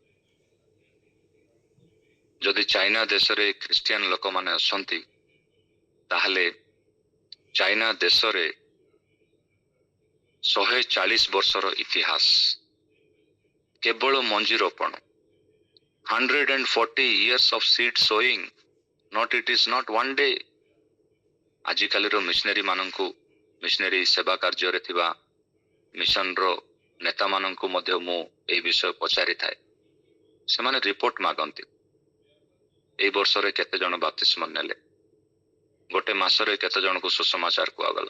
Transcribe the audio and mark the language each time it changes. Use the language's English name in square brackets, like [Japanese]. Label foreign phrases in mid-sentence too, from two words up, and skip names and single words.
[Odia] ଯଦି ଚାଇନା ଦେଶରେ ଖ୍ରୀଷ୍ଟିଆନ ଲୋକମାନେ ଅଛନ୍ତି, ତାହେଲେ ଚାଇନା ଦେଶରେ 140 ବର୍ଷର ଇତିହାସ କେବଳ ମଞ୍ଜି ରୋପଣ। [English] 140 years of seed sowing, it is not one day. [Odia] ଆଜିକାଲିର ମିଶନାରୀ ମାନଙ୍କୁ, ମିଶନାରୀ ସେବା କାର୍ଯ୍ୟରେ ଥିବା ମିଶନର ନେତାମାନଙ୍କୁ ମଧ୍ୟ ମୁଁ ଏହି ବିଷୟ ପଚାରିଥାଏ। ସେମାନେ ରିପୋର୍ଟ ମାଗନ୍ତି। ଏଇ ବର୍ଷରେ କେତେ ଜଣ ବାପ୍ତିସ୍ମ ନେଲେ, ଗୋଟେ ମାସରେ କେତେ ଜଣଙ୍କୁ ସୁସମାଚାର କୁହାଗଲା।